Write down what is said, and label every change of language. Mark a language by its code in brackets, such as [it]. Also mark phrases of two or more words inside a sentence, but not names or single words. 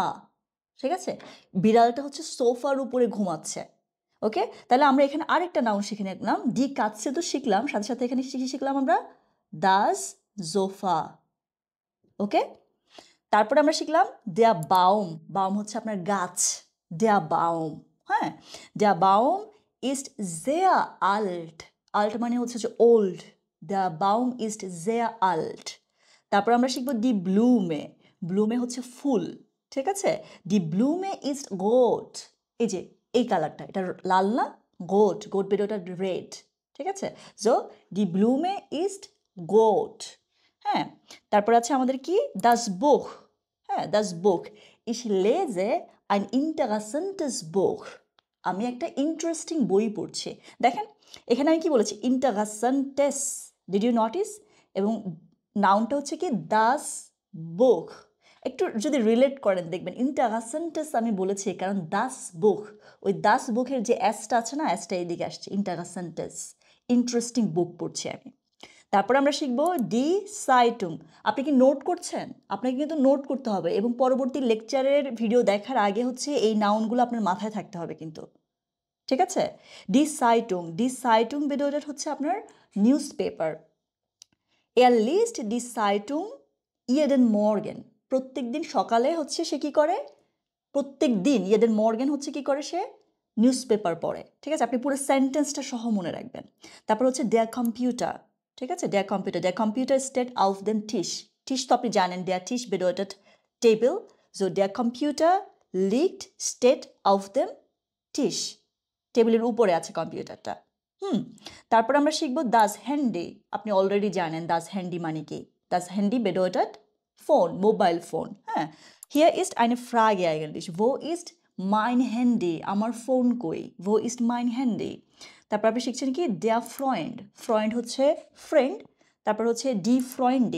[bn] ঠিক আছে? বিড়ালটা হচ্ছে সোফার উপরে ঘুমাচ্ছে। ওকে? তাহলে আমরা এখানে আরেকটা নাউন শিখে নিলাম। [de] die Katze [bn] তো শিখলাম, সাথে সাথে এখানে শিখলাম আমরা [de] das Sofa. [bn] ওকে? তারপরে আমরা শিখলাম [de] der Baum. [bn] বাউম হচ্ছে আপনার গাছ, [de] der Baum. [bn] হ্যাঁ, [de] der Baum ist sehr alt. alt [bn] মানে হচ্ছে যে [de] ওল্ড। der Baum ist sehr alt. [bn] তারপর আমরা শিখবো [de] die Blume. [bn] ব্লুমে হচ্ছে ফুল। ঠিক আছে? [de] die Blume ist rot. [bn] এই যে এই কালারটা, এটা লাল না, গোট। [de] rot bedeutet red. [bn] ঠিক আছে? [de] so die Blume ist rot. [bn] হ্যাঁ, তারপর আছে আমাদের কি [de] das Buch. হ্যাঁ, das Buch. Ich lese ein interessantes Buch. [bn] আমি একটা ইন্টারেস্টিং বই পড়ছি। দেখেন এখানে আমি কি বলেছি, interessantes. [en] Did you notice? [bn] এবং নাউনটা হচ্ছে কি [de] das Buch. [bn] একটু যদি রিলেট করেন দেখবেন ইন্টারেস্টেন্টেস আমি বলেছি কারণ [de] das Buch, [bn] ওই das Buchের যে এসটা আছে না, এসটা এদিকে আসছে, ইন্টারেস্টেন্টেস, [en] interesting book [bn] পড়ছি আমি। তারপর আমরা শিখবো [de] die Zeitung. [bn] আপনি কি নোট করছেন? আপনাকে কিন্তু নোট করতে হবে এবং পরবর্তী লেকচারের ভিডিও দেখার আগে হচ্ছে এই নাউনগুলো আপনার মাথায় থাকতে হবে কিন্তু। ঠিক আছে? [de] die Zeitung. die Zeitung [bn] bedeutet হচ্ছে আপনার [en] news paper. [de] Er liest die Zeitung jeden Morgen. [bn] প্রত্যেক দিন সকালে হচ্ছে সে কি করে? প্রত্যেক দিন [de] jeden Morgen [bn] হচ্ছে কি করে সে? [en] news paper [bn] পড়ে। ঠিক আছে? আপনি পুরো সেন্টেন্সটা সহ মনে রাখবেন। তারপর হচ্ছে [de] der Computer. [bn] ঠিক আছে? [de] der Computer. Der Computer steht auf dem Tisch. [bn] Tisch তো আপনি জানেন, [de] der Tisch bedeutet Table. So der Computer steht auf dem Tisch. [bn] টেবিলের উপরে আছে কম্পিউটারটা। তারপর আমরা শিখবো [de] das Handy. [bn] আপনি অলরেডি জানেন [de] das Handy [bn] মানে কি। [de] das Handy bedeutet [bn] ফোন, [en] mobile phone. [bn] হ্যাঁ, [de] hier ist eine Frage eigentlich. Wo ist mein Handy? [bn] আমার ফোন কই? [de] Wo ist mein Handy? [bn] তারপর আপনি শিখছেন কি [de] der Freund. [bn] Freund হচ্ছে ফ্রেন্ড। তারপর হচ্ছে [de] die Freundin.